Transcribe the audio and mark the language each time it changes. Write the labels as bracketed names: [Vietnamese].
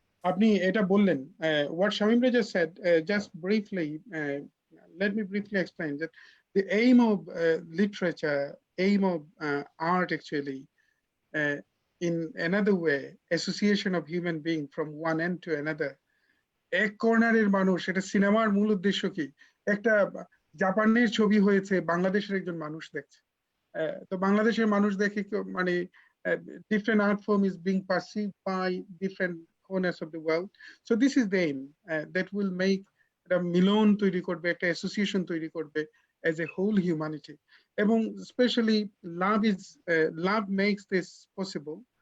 [Bangla] আপনি এটা বললেন, [English] what Shamim Raza said, just briefly, let me briefly explain that the aim of literature, aim of art actually, in another way, association of human being from one end to another. [Bangla] এক কর্নারের মানুষ, এটা সিনেমার মূল উদ্দেশ্য কি? একটা জাপানের ছবি হয়েছে, বাংলাদেশের একজন মানুষ দেখছে। তো বাংলাদেশের মানুষ দেখে মানে [English] different art form is being perceived by different corners of the world. So this is the aim, that will make [Bangla] একটা মিলন তৈরি করবে, একটা অ্যাসোসিয়েশন তৈরি করবে [English] as a whole humanity. [Bangla] এবং [English] especially love makes this possible.